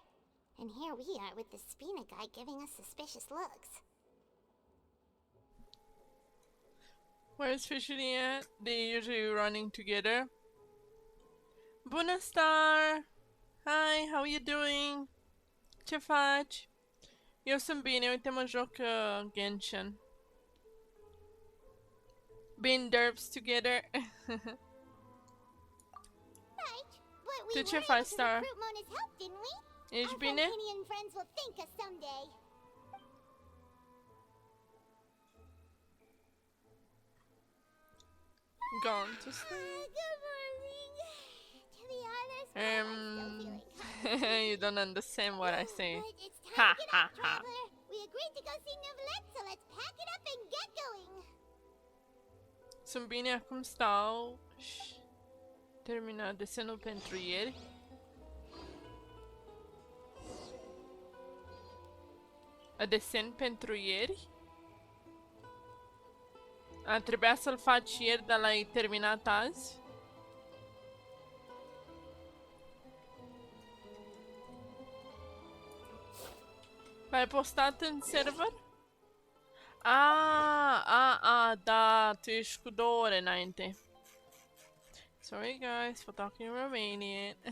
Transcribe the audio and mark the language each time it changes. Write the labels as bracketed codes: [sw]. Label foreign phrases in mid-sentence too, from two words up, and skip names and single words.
[en] And here we are with the Spina guy giving us suspicious looks. Where's Fishy at? They usually running together. Bună Star! Hi, how you doing? [ro] Ce faci? Eu sunt bine, uite mă joc Genshin. [en] Being derps together. Right, but we [ro] Tu [en] were [ro] ce [en] able [ro] faci, [en] to [ro] Star? [en] recruit Mona's help, didn't we? [ro] Ești [en] Our [ro] bine? [en] Furinian friends will thank us someday. Gone to sleep. Good morning. To be honest, I'm still feeling You don't understand what I say. But it's Ha time to get ha up, ha. traveler. We agreed to go see Neuvillette, so let's pack it up and get going. [ro] Sunt bine, acum stau și terminat desenul pentru ieri. A desen pentru ieri? Trebuia să-l faci ieri, dar l-ai terminat azi? L-ai postat în server? Da, tu ești cu 2 ore înainte. [en] Sorry guys for talking Romanian.